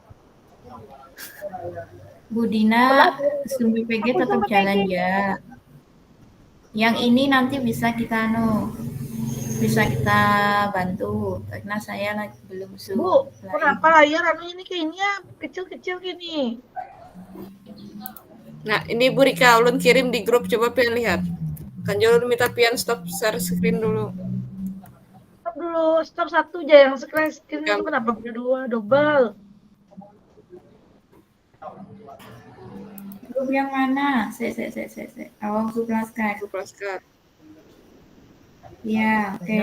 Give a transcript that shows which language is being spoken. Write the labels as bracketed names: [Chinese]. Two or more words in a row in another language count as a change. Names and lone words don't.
[Indonesian] Bu Dina, Zoom PPG tetap jalan ya. Yang ini nanti bisa kita bantu karena saya lagi belum Zoom. Bu, kenapa layar ini kayaknya kecil-kecil gini? [Banjar] Nah, ini Bu Rika ulun kirim di grup, coba pian lihat. Kan ulun minta pian [English] stop share screen [Banjar] dulu. [Indonesian] Stop satu aja yang screen itu kenapa berdua double? Grup yang mana? Awang Suplaskar. Ya, oke.